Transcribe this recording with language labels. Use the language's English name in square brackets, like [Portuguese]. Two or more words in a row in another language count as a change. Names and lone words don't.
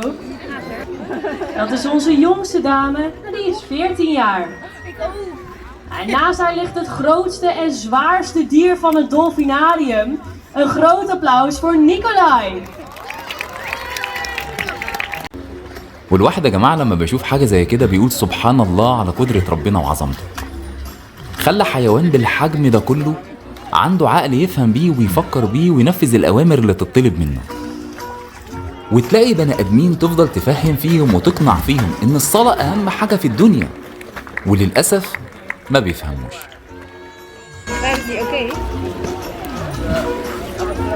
[Dutch] Dat is onze jongste dame en die is 14 jaar. En naast haar ligt het grootste en zwaarste dier van het dolfinarium. Een groot applaus voor Nicolai. [Arabic] والواحد يا جماعة لما بيشوف حاجة زي كده بيقول سبحان الله على قدرة ربنا وعظمته. خلى حيوان بالحجم ده كله عنده عقل يفهم بيه ويفكر بيه وينفذ الأوامر اللي تطلب منه. وتلاقي بني آدمين تفضل تفهم فيهم وتقنع فيهم إن الصلاة أهم حاجة في الدنيا، وللأسف ما بيفهموش.